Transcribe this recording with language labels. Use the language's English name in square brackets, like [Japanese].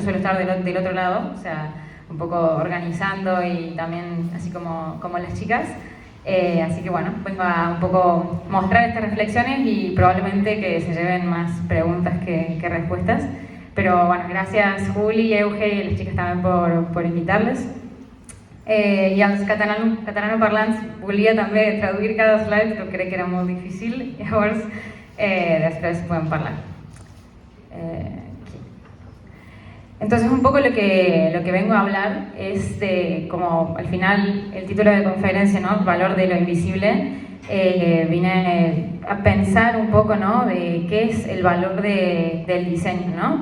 [Spanish] Yo suelo estar del otro lado, o sea, un poco organizando y también así como las chicas. Así que bueno, vengo a un poco mostrar estas reflexiones y probablemente que se lleven más preguntas que respuestas. Pero bueno, gracias Juli, Euge y las chicas también por invitarles. [Catalan] I els catalanoparlants volia també traduir cada slide, però crec que era molt difícil, llavors després podem parlar. [Spanish] Aquí. Entonces un poco lo que vengo a hablar es de, como al final el título de conferencia, ¿no? Valor de lo invisible. Vine a pensar un poco, ¿no? De qué es el valor del diseño, ¿no?